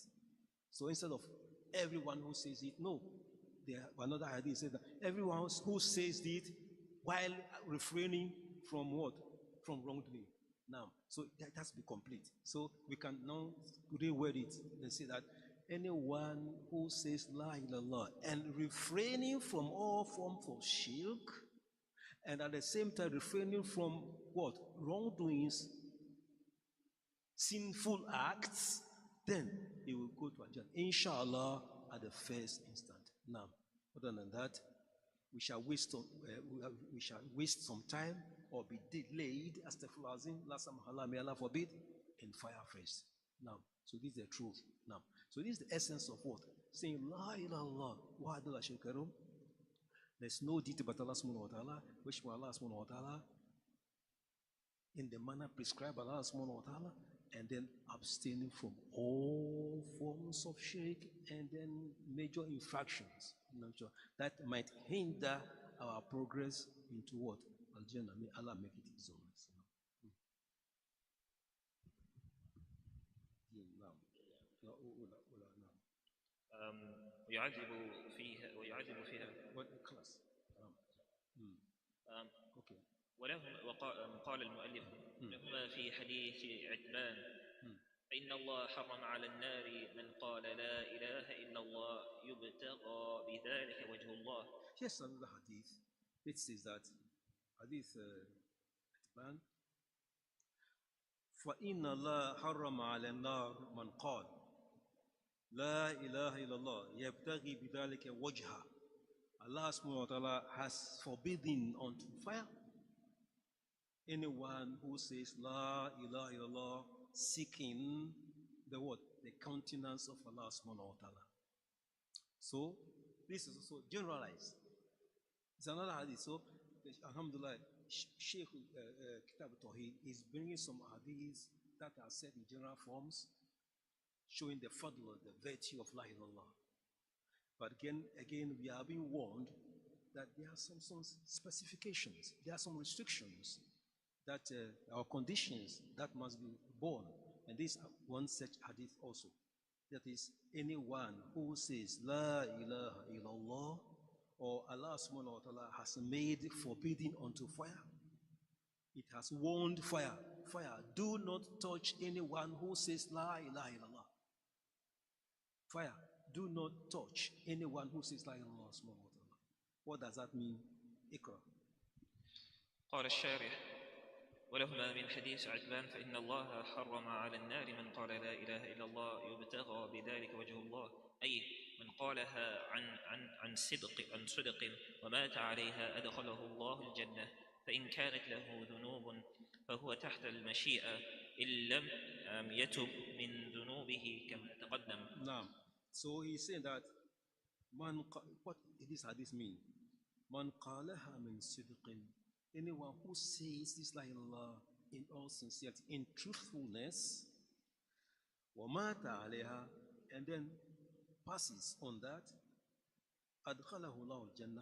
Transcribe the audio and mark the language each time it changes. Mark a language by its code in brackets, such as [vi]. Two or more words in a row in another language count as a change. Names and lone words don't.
[en] So instead of everyone who says it, no. Another hadith said that everyone who says it while refraining from what? From wrongdoing. Now, so that has to be complete. So we can now reword it and say that anyone who says [ar] لا إله إلا الله [en] and refraining from all forms of shirk, and at the same time refraining from what? Wrongdoings, sinful acts, then he will go to Al-Jannah, inshallah, at the first instant. Now, other than that, we shall waste some time or be delayed, astaghfirullah, may Allah forbid, in fire first. Now, so this is the truth. Now, so this is the essence of what? [ar] Saying لا إله إلا الله وحده لا شريك له. [en] There's no deity but Allah [ar] سبحانه وتعالى, [en] which for Allah [ar] سبحانه وتعالى [en] in the manner prescribed by Allah [ar] سبحانه وتعالى, [en] and then abstaining from all forms of shirk and then major infractions that might hinder our progress into what? Al-Jannah. May Allah make it easy on us. [ar] ويعذب فيها [en] What class? Okay. [ar] قال المؤلف لهما في حديث عتبان فإن الله حرم على النار من قال لا إله إلا الله يبتغى بذلك وجه الله. [en] Yes, another hadith. It says that hadith [ar] عتبان فإن الله حرم على النار من قال لا إله إلا الله يبتغي بذلك وجهه. [en] Allah [ar] سبحانه وتعالى [en] has forbidden unto fire anyone who says [ar] لا إله إلا الله [en] seeking the what? The countenance of Allah [ar] سبحانه وتعالى. [en] So this is also generalized. It's another hadith. So alhamdulillah, Shaykh Kitab Tawheed is bringing some hadiths that are said in general forms, showing the fadl, the virtue of [ar] لا إله إلا الله. [en] But again, we are being warned that there are some specifications, there are some restrictions, that our conditions that must be borne. And this one such hadith also. That is, anyone who says [ar] لا إله إلا الله [en] or Allah [ar] سبحانه وتعالى [en] has made forbidding unto fire. It has warned fire. Fire, do not touch anyone who says [ar] لا إله إلا الله. [en] Fire, do not touch anyone who says [ar] لا إله إلا الله سبحانه وتعالى. [en] What does that mean? Ikra. [ar] قال الشارح ولهما من حديث عتبان فإن الله حرم على النار من قال لا إله إلا الله يبتغى بذلك وجه الله أي من قالها عن صدق ومات عليها أدخله الله الجنة فإن كانت له ذنوب فهو تحت المشيئة إن لم يتب من ذنوبه كما تقدم. [en] Now, so he's saying that what does this hadith mean? [ar] من قالها من صدق. [en] Anyone who says this [ar] لا إله [en] in all sincerity, in truthfulness, [ar] وَمَاتَ عَلَيْهَا, [en] and then passes on that, [ar] أَدْخَلَهُ اللَّهُ الْجَنَّةِ.